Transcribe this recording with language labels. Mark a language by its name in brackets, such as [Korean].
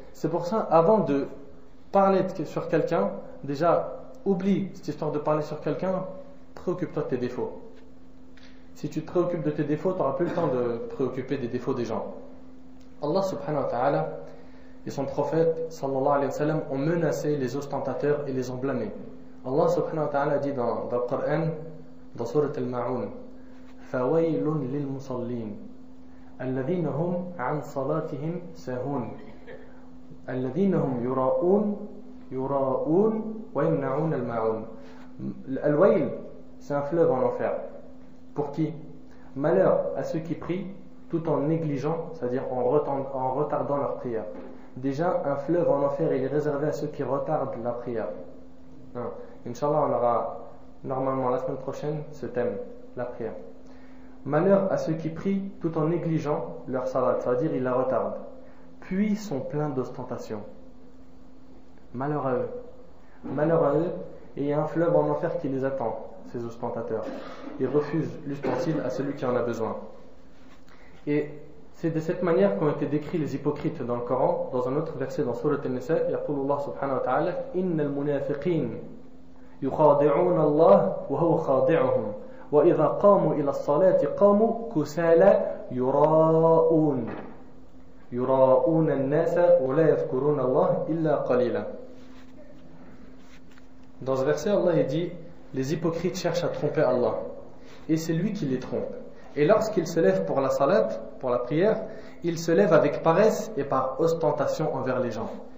[French] C'est pour ça, avant de parler sur quelqu'un, déjà, oublie cette histoire de parler sur quelqu'un, préoccupe-toi de tes défauts. Si tu te préoccupes de tes défauts, tu n'auras plus le temps de te préoccuper des défauts des gens. Allah subhanahu wa ta'ala et son prophète sallallahu alayhi wa sallam ont menacé les ostentateurs et les ont blâmés. Allah subhanahu wa ta'ala dit dans le Coran, dans Surat Al-Ma'un, [Arabic] فَوَيْلٌ لِلْمُصَلِّينَ الَّذِينَ هُمْ عَنْ صَلَاتِهِمْ سَاهُونَ الَّذِينَ هُمْ يُرَاءُونَ وَيَمْنَعُونَ الْمَاعُونَ. [French] Al-Wayl, c'est un fleuve en enfer. Pour qui? Malheur à ceux qui prient tout en négligeant, c'est-à-dire en retardant leur prière. Déjà, un fleuve en enfer, il est réservé à ceux qui retardent la prière. Inch'Allah, on aura normalement la semaine prochaine ce thème, la prière. Malheur à ceux qui prient tout en négligeant leur salat, c'est-à-dire ils la retardent, puis sont pleins d'ostentation. Malheur à eux. Malheur à eux, et il y a un fleuve en enfer qui les attend, ces ostentateurs. Ils refusent l'ustensile à celui qui en a besoin. Et c'est de cette manière qu'ont été décrits les hypocrites dans le Coran. Dans un autre verset dans Surat An-Nisa, [Arabic] يقول الله سبحانه وتعالى إن المنافقين يخادعون الله وهو خادعهم وإذا قاموا إلى الصلاة قاموا كسالى يراءون الناس ولا يذكرون الله إلا قليلا. [French] Dans ce verset, Allah dit, les hypocrites cherchent à tromper Allah et c'est lui qui les trompe. Et lorsqu'ils se lèvent pour la salat, pour la prière, ils se lèvent avec paresse et par ostentation envers les gens.